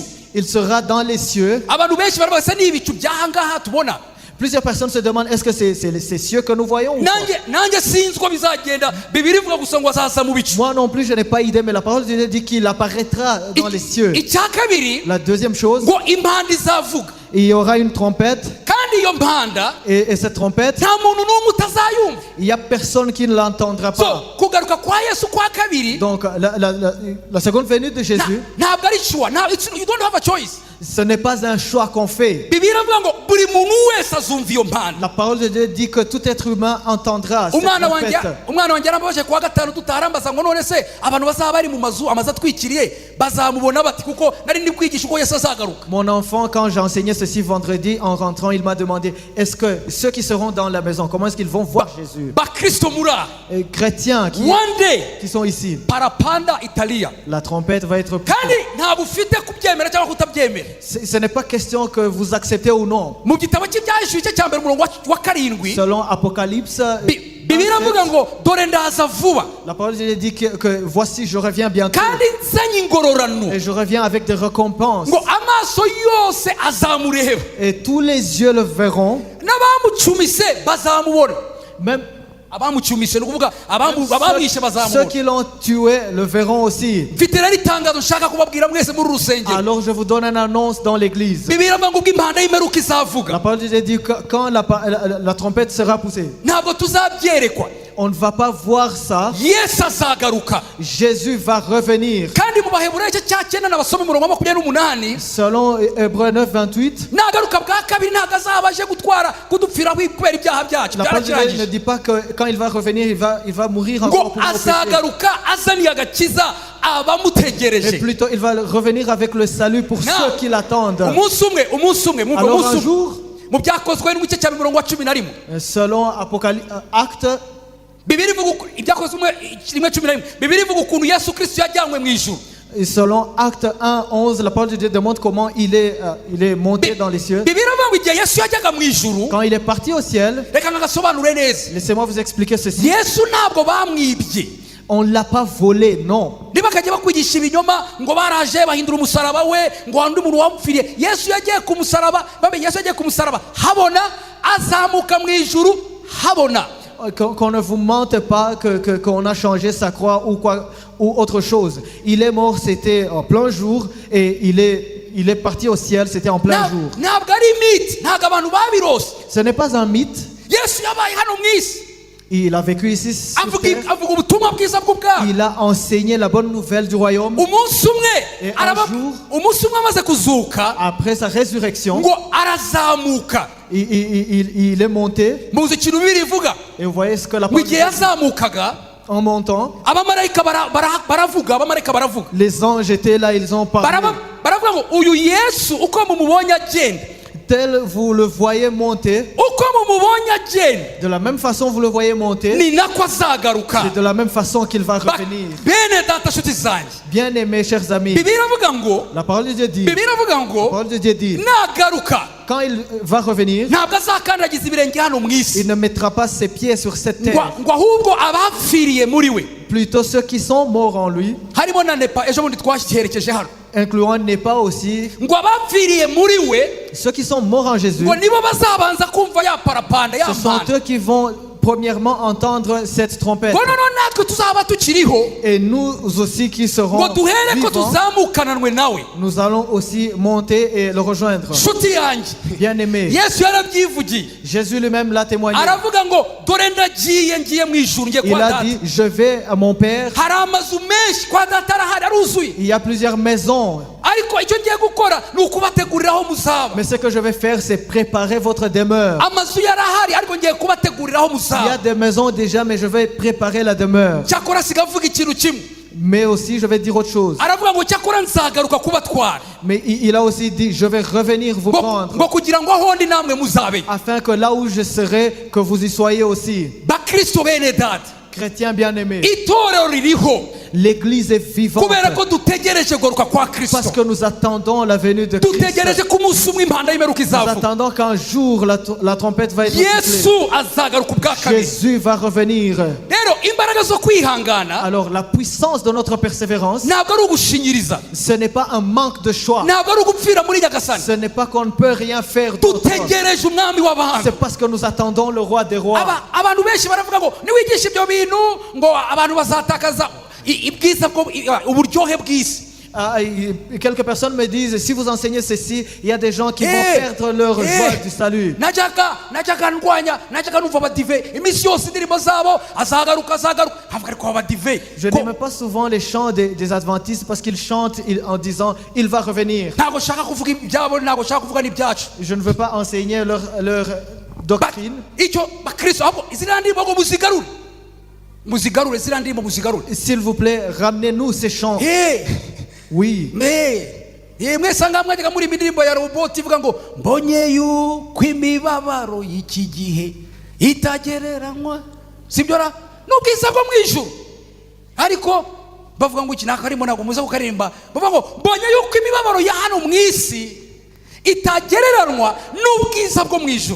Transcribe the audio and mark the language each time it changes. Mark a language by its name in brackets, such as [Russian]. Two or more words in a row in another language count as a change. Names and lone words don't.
[French] il sera dans les cieux. [Kinyarwanda] abantu benshi baravuga se ni ibicu by'ahangaha tubona [French] Plusieurs personnes se demandent est-ce que c'est ces cieux que nous voyons ou pas? [Kinyarwanda] nanjye sinzi uko bizagenda Bibiliya ivuga gusa ngo azaza mu bicu [French] Moi non plus je n'ai pas idée, mais la parole de Dieu dit qu'il apparaîtra dans les cieux. [Kinyarwanda] icya kabiri [French] La deuxième chose, [Kinyarwanda] ngo impanda izavuga [French] il y aura une trompette [Kinyarwanda] kandi iyo mpanda [French] et cette trompette, [Kinyarwanda] nta muntu n'umwe utazayumva [French] il n'y a personne qui ne l'entendra so pas. [Kinyarwanda] kugaruka kwa Yesu kwa kabiri [French] Donc la seconde venue de Jésus, [Kinyarwanda] ntabwo ari shuwa [English] you don't have a choice [French] ce n'est pas un choix qu'on fait. [Kinyarwanda] Bibiliya iravuga ngo buri muntu wese azumva iyo mpanda [French] La parole de Dieu dit que tout être humain entendra cette [Kinyarwanda] umwana wanjye [French] trompette. [Kinyarwanda] yarambabaje kuwa gatanu tutaharambaza ngo none se abantu bazaba bari mu mazu amazu atwikiriye bazamubona bati kuko nari ndi kwigisha uko Yesu azagaruka. [French] Mon enfant, quand j'ai enseigné ceci vendredi, en rentrant, il m'a demandé est-ce que ceux qui seront dans la maison, comment est-ce qu'ils vont voir Jésus? [Kinyarwanda] bakristo muri aha [French] Et chrétiens [English] one day [French] qui sont ici, [Kinyarwanda] parapanda Italia [French] la trompette va être poussée. [Kinyarwanda] kandi ntabwo ufite kubyemera cyangwa kutabyemera [French] Ce n'est pas question que vous acceptez ou non. [Kinyarwanda] mu gitabo cy'ibyahishuwe igice cya mbere umurongo wa karindwi [French] Selon Apocalypse, [Kinyarwanda] Bibiliya iravuga ngo dore ndaza vuba [French] la parole de Dieu dit que voici, je reviens bientôt. [Kinyarwanda] kandi nzanye ingororano [French] Et je reviens avec des récompenses. [Kinyarwanda] ngo amaso yose azamureba [French] Et tous les yeux le verront. [Kinyarwanda] n'abamucumise bazamubona [French] Même [Kinyarwanda] abamucumise ni ukuvuga abamwishe [French] ceux [Kinyarwanda] bazamubona [French] qui l'ont tué le verront aussi. [Kinyarwanda] mfite rero itangazo nshaka kubabwira mwese muri uru rusengero [French] Alors je vous donne une annonce dans l'église. [Kinyarwanda] Bibiliya iravuga ngo ubwo impanda y'imperuka izavuga [French] La parole de Dieu dit que quand la trompette sera poussée, [Kinyarwanda] ntabwo tuzabyerekwa [French] on ne va pas voir ça. [Kinyarwanda] Yesu azagaruka [French] Jésus va revenir. [Kinyarwanda] kandi mu baheburayo igice cya cyenda n'abasoma umurongo wa 28 [French] Selon Hébreux 9, 28, [Kinyarwanda] nagaruka bwa kabiri ntabwo azaba aje gutwara kudupfira kubera ibyaha byacu [French] la parole de Dieu ne [Kinyarwanda] byarakirangije [French] dit pas que quand il va revenir, il va mourir [Kinyarwanda] ngo [French] encore pour nos péchés. [Kinyarwanda] azagaruka azaniye agakiza [French] Mais [Kinyarwanda] abamutegereje [French] plutôt, il va revenir avec le salut pour Now, ceux qui l'attendent. [Kinyarwanda] umunsi umwe mwumva [French] Alors [Kinyarwanda] umunsi [French] un [Kinyarwanda] umwe [French] jour, [Kinyarwanda] mu byakozwe n'igice cya mirongo wa 11 [French] selon Actes, [Kinyarwanda] Bibiliya ivuga ibyakozwe rimwe 11 Bibiliya ivuga ukuntu Yesu Kristo yajyanywe mu ijuru [French] et selon Actes 1, 11, la parole de Dieu démontre comment il est monté dans les cieux. [Kinyarwanda] Bibiliya ivuga ngo igihe Yesu yajyaga mu ijuru [French] Quand il est parti au ciel, [Kinyarwanda] reka ngagasobanure neza [French] laissez-moi vous expliquer ceci. [Kinyarwanda] Yesu ntabwo bamwibye [French] On ne l'a pas volé, non. [Kinyarwanda] ntibakajya bakwigisha ibinyoma ngo baraje bahindura umusaraba we ngo undi muntu wamupfiriye Yesu yagiye ku musaraba Yesu yagiye ku musaraba habona azamuka mu ijuru habona [French] Qu'on ne vous mente pas qu'on a changé sa croix ou autre chose. Il est mort, c'était en plein jour, et il est parti au ciel, c'était en plein jour. [Kinyarwanda] ntabwo ari imiti ntabwo abantu babirose [French] Ce n'est pas un mythe. [Kinyarwanda] Yesu yabaye hano mu isi [French] Il a vécu ici sur terre. [Kinyarwanda] avuga ubutumwa bwiza bw'ubwami [French] Il a enseigné la bonne nouvelle du royaume. [Kinyarwanda] umunsi [French] Et [Kinyarwanda] umwe [French] un jour, [Kinyarwanda] umunsi umwe amaze kuzuka [French] après sa résurrection, [Kinyarwanda] ngo arazamuka [French] il est monté. [Kinyarwanda] muzi ikintu bibiri ivuga [French] Et vous voyez ce que la [Kinyarwanda] mu [French] parole de [Kinyarwanda] gihe [French] Dieu [Kinyarwanda] yazamukaga [French] dit. En montant, [Kinyarwanda] abamarayika baravuga [French] les anges étaient là, ils ont parlé. [Kinyarwanda] baravuga ngo uyu Yesu uko mumubonye agenda [French] Tel vous le voyez monter, [Kinyarwanda] uko mumubonye agenda [French] de la même façon vous le voyez monter, [Kinyarwanda] ni nako azagaruka [French] c'est de la même façon qu'il va revenir. [Kinyarwanda] bene bene data nshuti zanjye [French] Bien aimés, chers amis, [Kinyarwanda] bibiliya iravuga ngo [French] la parole de Dieu dit, [Kinyarwanda] bibiliya iravuga [French] la [Kinyarwanda] ngo [French] parole de Dieu dit, [Kinyarwanda] nagaruka [French] quand il va revenir, [Kinyarwanda] ntabwo azakandagiza ibirenge hano mu isi [French] il ne mettra pas ses pieds sur cette [Kinyarwanda] ngo [French] terre. [Kinyarwanda] ngo ahubwo abapfiriye muri we [French] Plutôt ceux qui sont morts en lui, [Kinyarwanda] harimo na nepa ejo bundi twaherekeje hano [French] incluant Népa aussi, [Kinyarwanda] ngo abapfiriye muri we [French] ceux qui sont morts en Jésus, [Kinyarwanda] ngo nibo bazabanza kumva ya parapanda ya [French] ce sont [Kinyarwanda] mpanda [French] eux qui vont premièrement entendre cette trompette. [Kinyarwanda] ngo noneho natwe tuzaba tukiriho [French] Et nous aussi qui serons [Kinyarwanda] ngo duhere ko [French] vivants, [Kinyarwanda] tuzamukananwe nawe [French] nous allons aussi monter et le rejoindre. [Kinyarwanda] nshuti yanjye [French] Bien-aimés, [Kinyarwanda] yesu yarabyivugiye [French] Jésus lui-même l'a témoigné. [Kinyarwanda] aravuga ngo dore ndagiye ngiye mu ijuru ngiye [French] Il [Kinyarwanda] kwa [French] a [Kinyarwanda] data [French] dit, je vais à mon Père. [Kinyarwanda] hari amazu menshi kwa data arahari aruzuye [French] Il y a plusieurs maisons, [Kinyarwanda] ariko icyo ngiye gukora ni ukubategurira aho muzaba [French] mais ce que je vais faire, c'est préparer votre demeure. [Kinyarwanda] amazu yarahari ariko ngiye kubategurira aho [French] Il y a [Kinyarwanda] muzaba [French] des maisons déjà, mais je vais préparer la demeure. [Kinyarwanda] cyakora sigavuga ikintu kimwe [French] Mais aussi, je vais dire autre chose. [Kinyarwanda] aravuga ngo cyakora nzagaruka kubatwara [French] Mais il a aussi dit, je vais revenir vous [Kinyarwanda] ngo [French] prendre, [Kinyarwanda] kugira ngo aho ndi namwe muzabe [French] afin que là où je serai, que vous y soyez aussi. [Kinyarwanda] bakristo bene data [French] Chrétiens bien-aimés, [Kinyarwanda] itorero ririho [French] l'Église est vivante [Kinyarwanda] kubera ko dutegereje kugaruka kwa [French] parce [Kinyarwanda] kristo [French] que nous attendons la venue de Christ. [Kinyarwanda] dutegereje ko umunsi umwe impanda y'imperuka [French] Nous [Kinyarwanda] izavuga [French] attendons qu'un jour la trompette va être [Kinyarwanda] yesu [French] sifflée. [Kinyarwanda] azagaruka ubwa kabiri [French] Jésus va revenir. [Kinyarwanda] rero imbaraga zo kwihangana [French] Alors la puissance de notre persévérance, [Kinyarwanda] ntabwo ari ugushinyiriza [French] ce n'est pas un manque de choix. [Kinyarwanda] ntabwo ari ugupfira muri nyagasani [French] Ce n'est pas qu'on ne peut rien faire d'autre. [Kinyarwanda] dutegereje umwami w'abahanga [French] C'est parce que nous attendons le roi des rois. [Kinyarwanda] abantu benshi baravuga ngo niwigisha ibyo bintu ngo abantu bazatakaza ubwiza uburyohe bw'isi [French] Quelques personnes me disent, si vous enseignez ceci, il y a des gens qui vont perdre leur joie du salut. [Kinyarwanda] najyaga ndwanya najyaga numva abadive iminsi yose indirimbo zabo azagaruka havuga ariko abadive [French] Je n'aime pas souvent les chants des adventistes parce qu'ils chantent en disant, il va revenir. [Kinyarwanda] ntabwo nshaka kuvuga ibyabo ntabwo nshaka kuvuga n'ibyacu [French] Je ne veux pas enseigner leur doctrine. [Kinyarwanda] icyo bakristo ahubwo iziriya ndirimbo ngo muzigarure ziriya ndirimbo muzigarure [French] S'il vous plaît, ramenez-nous ces chants. Oui. [Kinyarwanda] mwese ngaha mwajyaga muri indirimbo ya roboti ivuga ngo mbonye yuko imibabaro y'iki gihe itagereranywa sibyo ra n'ubwiza bwo mu ijuru ariko bavuga ngo iki nakarimo ntabwo muza kukaririmba bavuga ngo mbonye yuko imibabaro ya hano mu isi itagereranywa n'ubwiza bwo mu ijuru.